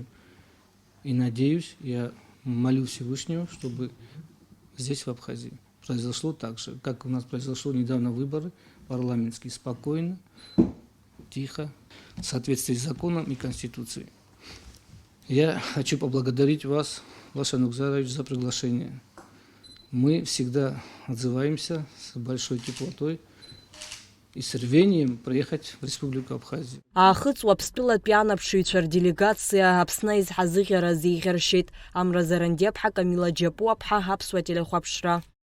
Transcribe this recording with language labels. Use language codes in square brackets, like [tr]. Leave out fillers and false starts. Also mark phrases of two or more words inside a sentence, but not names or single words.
[ru] И надеюсь, я молю Всевышнего, чтобы здесь, в Абхазии, произошло так же, как у нас произошло недавно выборы парламентские, спокойно, тихо, в соответствии с законом и Конституцией. Я хочу поблагодарить вас, Лаша Нукзарович, за приглашение. Мы всегда отзываемся с большой теплотой и с рвением приехать в Республику Абхазия. [ab] Аахыҵуа Аԥстәылатәи анаԥшыҩцәа рделегациа Аԥсны аизҳазыӷьара зеиӷьаршьеит. Амра Заранди Аԥҳа, Камила Џьапу Аԥҳа, Аԥсуа телехәаԥшра.